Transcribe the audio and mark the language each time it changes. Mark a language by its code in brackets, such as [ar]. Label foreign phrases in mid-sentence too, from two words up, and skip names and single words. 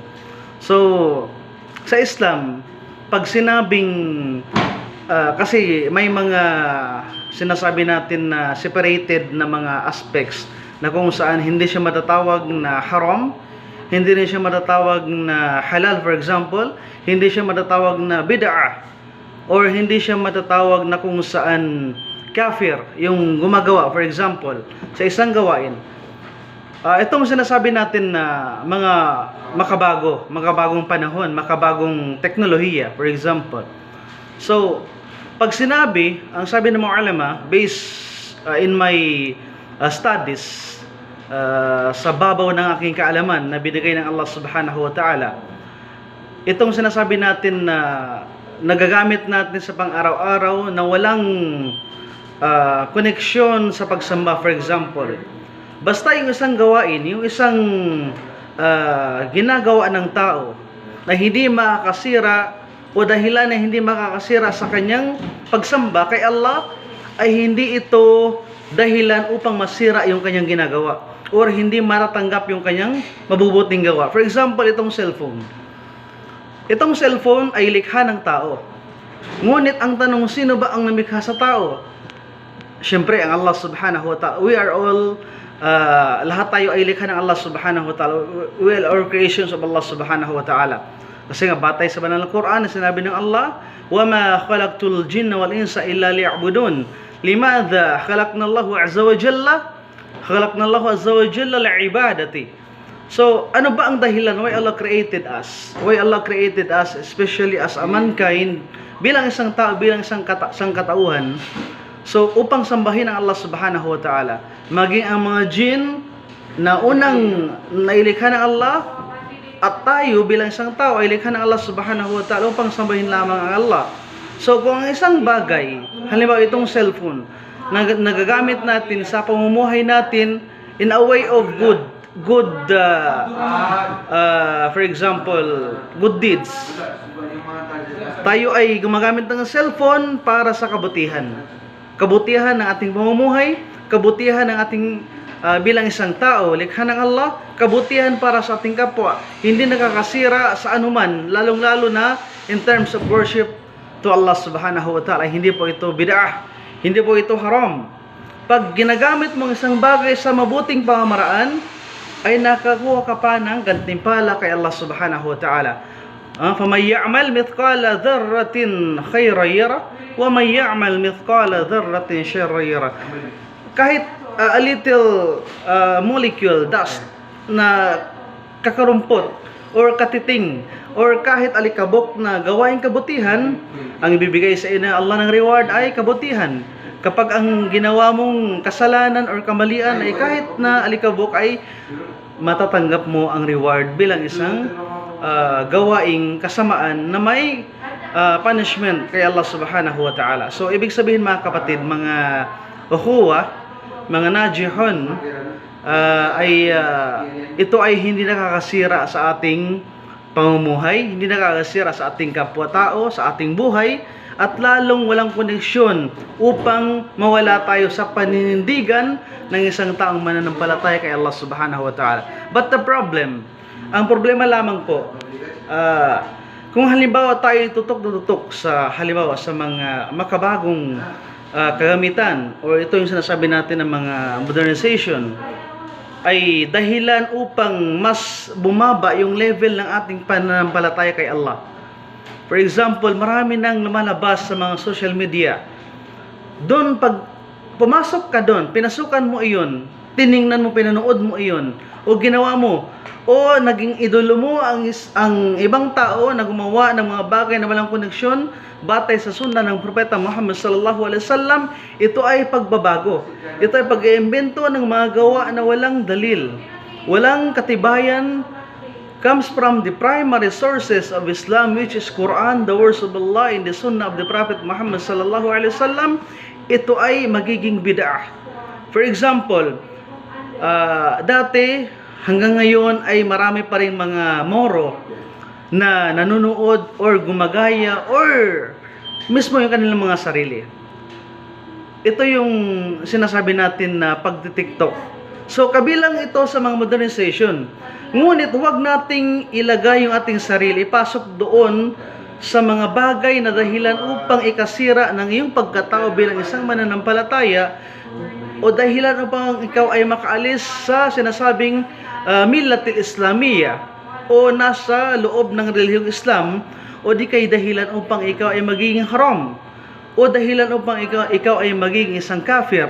[tl] So, sa Islam, pag sinabing, kasi may mga sinasabi natin na separated na mga aspects na kung saan hindi siya matatawag na haram, hindi rin siya matatawag na halal, [en] for example, [tl] hindi siya matatawag na bid'ah, or hindi siya matatawag na kung saan kafir yung gumagawa, [en] for example, [tl] sa isang gawain. Itong sinasabi natin na mga makabagong panahon, makabagong teknolohiya, [en] for example. [tl] So, pag sinabi, ang sabi ng mga ulama, [en] based in my studies, [tl] sa babaw ng aking kaalaman na binigay ng Allah [ar] سبحانه وتعالى, [tl] itong sinasabi natin na nagagamit natin sa pang-araw-araw na walang koneksyon sa pagsamba, [en] for example. [tl] Basta yung isang gawain, yung isang ginagawa ng tao na hindi makakasira o dahilan na hindi makakasira sa kanyang pagsamba kay Allah, ay hindi ito dahilan upang masira yung kanyang ginagawa or hindi matatanggap yung kanyang mabubuting gawa. For example, itong cellphone. Itong cellphone ay likha ng tao. Ngunit ang tanong, sino ba ang namikha sa tao? Siyempre, ang Allah [ar] سبحانه وتعالى. [en] We are all, [tl] lahat tayo ay likha ng Allah [ar] سبحانه وتعالى. [en] We are all creations of Allah [ar] سبحانه وتعالى. [tl] Kasi nga, batay sa banal na Quran, sinabi ng Allah, [ar] وَمَا خَلَقْتُ الْجِنَّ وَالْإِنسَ إِلَّا لِيَعْبُدُونَ لِمَاذَا خَلَقْنَا اللَّهُ عَزَّ وَجَلَّ خَلَقْنَا اللَّهُ عَزَّ وَجَلَّ لِعِبَادَتِهِ. [tl] So, ano ba ang dahilan [en] why Allah created us? Why Allah created us, especially as a mankind, [tl] bilang isang tao, bilang isang katauhan. So, upang sambahin ang Allah [ar] سبحانه وتعالى. [tl] Maging ang mga jinn na unang nailikha ng Allah, at tayo bilang isang tao ay likha ng Allah [ar] سبحانه وتعالى [tl] upang sambahin lamang ang Allah. So, kung ang isang bagay, halimbawa itong cellphone, nagagamit natin sa pamumuhay natin [en] in a way of good, for example, good deeds. [tl] Tayo ay gumagamit ng cellphone para sa kabutihan. Kabutihan ng ating pamumuhay, kabutihan ng ating bilang isang tao, likha ng Allah, kabutihan para sa ating kapwa. Hindi nakakasira sa anuman, lalong-lalo na [en] in terms of worship to Allah [ar] سبحانه وتعالى. [tl] Hindi po ito bid'ah, hindi po ito haram. Pag ginagamit mo isang bagay sa mabuting pamamaraan, ay nakakuha ka pa ng gantimpala kay Allah [ar] سبحانه وتعالى. فَمَنْ يَعْمَلْ مِثْقَالَ ذَرَّةٍ خَيْرًا يَرَهُ وَمَنْ يَعْمَلْ مِثْقَالَ ذَرَّةٍ شَرًّا يَرَهُ. [en] Kahit a little molecule, dust, [tl] na kakarumpot or katiting or kahit alikabok na gawaing kabutihan, ang ibibigay sa iyo ng Allah ng reward ay kabutihan. Kapag ang ginawa mong kasalanan or kamalian ay kahit na alikabok, ay matatanggap mo ang reward bilang isang gawaing kasamaan na may punishment kay Allah [ar] سبحانه وتعالى. [tl] So, ibig sabihin mga kapatid, mga ukhuwa, mga najihon, ito ay hindi nakakasira sa ating pamumuhay, hindi nakakasira sa ating kapwa-tao, sa ating buhay, at lalong walang koneksyon upang mawala tayo sa paninindigan ng isang taong mananampalataya kay Allah [ar] سبحانه وتعالى. [en] But the problem, [tl] ang problema lamang po, kung halimbawa tayo tutok sa halimbawa sa mga makabagong kagamitan o ito yung sinasabi natin ng mga modernization ay dahilan upang mas bumaba yung level ng ating pananampalataya kay Allah. [en] For example, [tl] marami nang lumalabas sa mga social media. Doon pag pumasok ka doon, pinasukan mo iyon, tiningnan mo, pinanood mo iyon, o ginawa mo, o naging idolo mo ang ibang tao na gumawa ng mga bagay na walang koneksyon batay sa sunna ng Propeta Muhammad [ar] صلى الله عليه وسلم, [tl] ito ay pagbabago. Ito ay pag-iimbento ng mga gawa na walang dalil, walang katibayan, [en] comes from the primary sources of Islam, which is Quran, the words of Allah, and the Sunnah of the Prophet Muhammad [ar] صلى الله عليه وسلم. [tl] Ito ay magiging bid'ah. [en] For example, [tl] dati hanggang ngayon ay marami pa ring mga moro na nanonood or gumagaya or mismo yung kanilang mga sarili. Ito yung sinasabi natin na pagti-TikTok. So kabilang ito sa mga modernization. Ngunit huwag nating ilagay yung ating sarili, ipasok doon sa mga bagay na dahilan upang ikasira ng iyong pagkatao bilang isang mananampalataya o dahilan upang ikaw ay makaalis sa sinasabing [ar] ملة الإسلامية [tl] o nasa loob ng relihiyong Islam, o di kay dahilan upang ikaw ay magiging haram o dahilan upang ikaw ay magiging isang kafir.